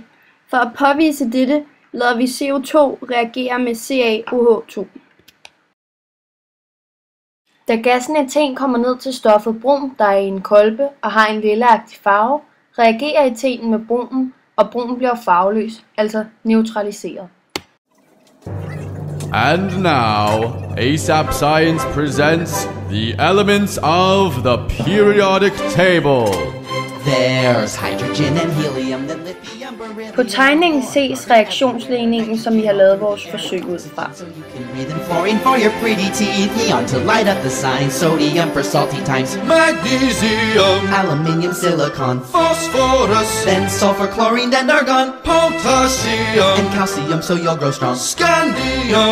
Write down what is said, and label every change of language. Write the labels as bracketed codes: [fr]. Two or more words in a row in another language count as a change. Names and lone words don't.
[da] For at påvise dette, lader vi CO2 reagere med CaOH2. Da gassen eten kommer ned til stoffet brom, der er i en kolbe og har en lilleagtig farve, reagerer etenen med bromen, og bromen bliver farveløs, altså neutraliseret. [en] And now, ASAP Science presents the elements of the periodic table. There's hydrogen and helium, then lithium, beryllium. [da] På tegningen ses reaktionsligningen, som vi har lavet vores forsøg ud fra. [en] So you can breathe in fluorine for your pretty teeth. Neon to light up the sign. Sodium for salty times. Magnesium, Aluminium, silicon. phosphorus, Then sulfur, chlorine, and argon. potassium, And calcium so you'll grow strong. scandium,